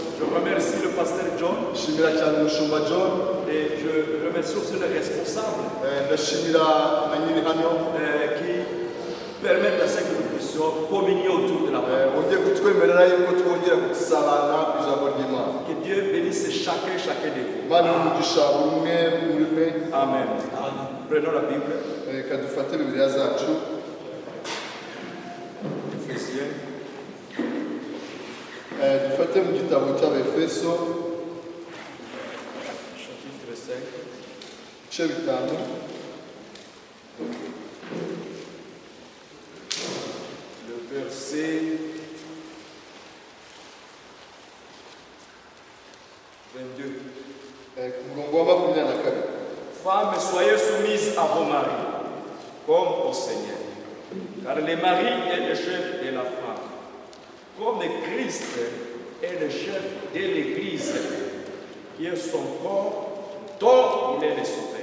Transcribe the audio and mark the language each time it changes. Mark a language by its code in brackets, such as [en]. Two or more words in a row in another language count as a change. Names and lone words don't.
[fr] Je remercie le pasteur John [rw] Nshimira cyane umushumba John. [fr] et je remercie aussi les responsables [rw] Ndashimira na nyiri hano [fr] qui permettent à ce que nous puissions communier autour de la parole. [rw] wongeye kutwemerera yuko twongera gusabana ku ijambo ry'Imana. [fr] Que Dieu bénisse chacun de vous. [rw] Imana umugisha buri umwe muri mwe. [fr] Amen. Prenons la Bible. [rw] Reka dufate Bibiliya zacu. [fr] Ephésiens. [rw] Dufate mu gitabo cy'Abefeso [fr] Chapitre 5. [rw] ibice bitanu. [fr] Le verset 22. [rw] Ku murongo wa 22. [fr] Femmes, soyez soumises à vos maris, comme au Seigneur. Car le mari est le chef de la femme, comme Christ est le chef de l'Église, qui est son corps, dont il est le sauveur.